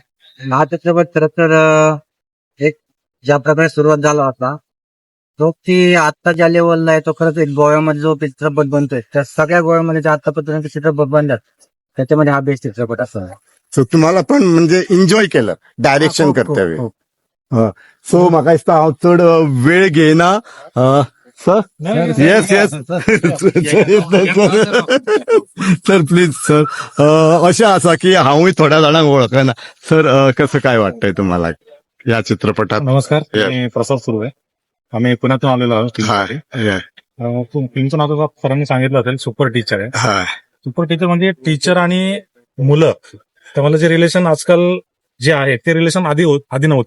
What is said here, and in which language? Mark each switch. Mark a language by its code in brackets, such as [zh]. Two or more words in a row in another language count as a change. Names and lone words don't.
[mr] हा चित्रपट खरं तर एक ज्या प्रकारे सुरुवात झाला होता तो की आत्ता ज्या लेवलला आहे तो खरंच एक गोव्यामध्ये जो चित्रपट बनतोय त्या सगळ्या गोव्यामध्ये जे आतापर्यंत चित्रपट बनतात त्याच्यामध्ये हा बेस्ट चित्रपट असा आहे. सो तुम्हाला पण म्हणजे एन्जॉय केलं डायरेक्शन करते वेळ. [kok] सो म्हाका दिसता हांव चड वेळ घेयना सर [en] yes yes sir please sir [kok] अशें आसा की हांवूय थोड्या जाणांक वळखना सर [mr] कसं काय वाटतंय तुम्हाला या चित्रपटात? नमस्कार मी प्रसाद सुर्वे आम्ही पुण्यातून आलेलो आहोत. फिल्मचं नाव सरांनी सांगितलं असेल सुपर टीचर आहे. सुपर टीचर म्हणजे टीचर आणि मुलं त्यामुळे जे रिलेशन आजकाल जे आहे ते रिलेशन आधी नव्हतं.